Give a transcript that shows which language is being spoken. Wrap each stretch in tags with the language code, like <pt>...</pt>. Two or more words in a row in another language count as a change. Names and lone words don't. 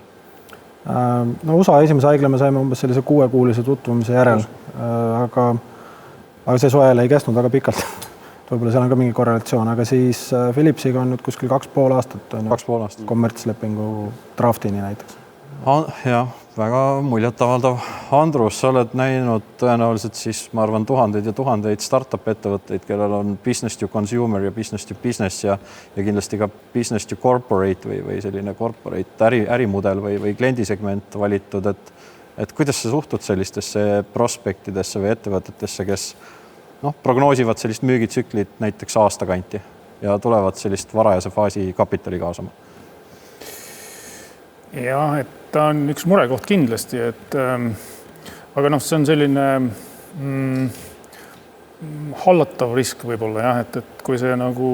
<et>USA esimese haigla me saime umbes sellise 6-kuulise tutvumise järel, aga see soojale ei kestnud väga pikalt. võib-olla seal on ka mingi korrelatsioon, aga siis Philipsiga on nüüd kuskil 2,5 aastat on 2,5 aastat. kommertslepingu draftini näiteks. Jah, väga muljetavaldav. Andrus, sa oled näinud tõenäoliselt siis, ma arvan, tuhandeid ja tuhandeid startup ettevõtteid, kellel on</et> <en>business to consumer</en> <et>ja</et> <en>business to business</en> <et>ja kindlasti ka</et> <en>business to corporate</en> <et>või selline corporate ärimudel või kliendisegment valitud, et kuidas sa suhtud sellistesse prospektidesse või ettevõtetesse, kes prognoosivad sellist müügitsüklit näiteks aasta kanti ja tulevad sellist varajase faasi kapitali kaasama? Jah, et ta on üks murekoht kindlasti, aga see on selline hallatav risk võib-olla jah, et kui see nagu</et>